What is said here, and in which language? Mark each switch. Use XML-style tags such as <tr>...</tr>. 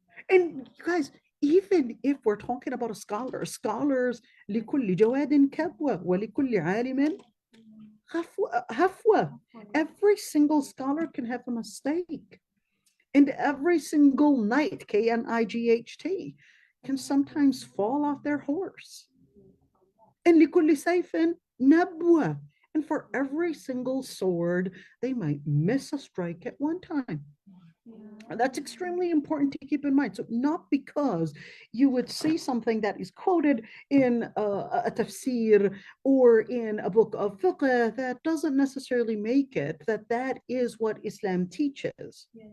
<en>And you guys, even if we're talking about a scholar, scholars, لكل جواد كبوة ولكل عالم هفوة. Every single scholar can have a mistake. And every single knight, Knight, can sometimes fall off their horse.</en> <ar>And لكل سيف نبوة.</ar> <en>And for every single sword, they might miss a strike at one time. That's extremely important to keep in mind. So not because you would see something that is quoted in a tafsir or in a book of fiqh, that doesn't necessarily make it that is what Islam teaches.</en>